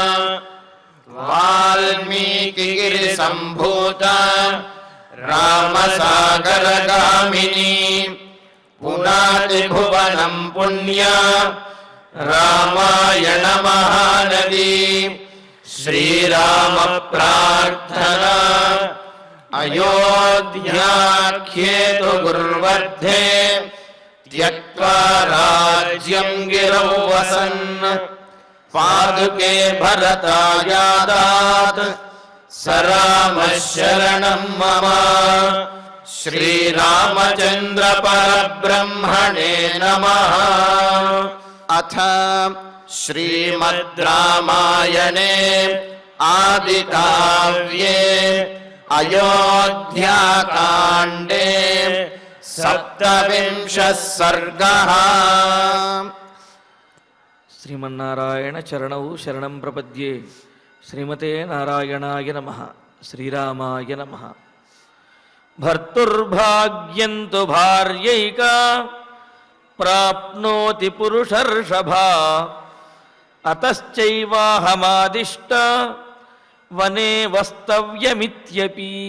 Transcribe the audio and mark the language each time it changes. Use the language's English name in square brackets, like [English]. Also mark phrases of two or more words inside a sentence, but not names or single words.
[Sanskrit] वाल्मीकिगिरि संभूत रामसागरगामिनि पुनाति भुवनं पुण्य रामायण महानदी. श्रीराम प्रार्थना. अयोध्याख्येतु गुर्वर्धे त्यक्त्वा राज्यं गिरौ वसन् पादुके भरतायादात् स रामः शरणं मम। श्रीरामचन्द्र परब्रह्मणे नमः। अथ श्रीमद् रामायणे आदिकाव्ये अयोध्याकाण्डे 27 सर्गः। श्रीमन्नारायण चरणौ शरणं प्रपद्ये. श्रीमते नारायणाय नमः. श्रीरामाय नमः. भर्तुर्भाग्यंतु भार्यैका प्राप्नोति पुरुषर्षभा अतश्चैवाहमादिष्ट वने वस्तव्यमित्यपि.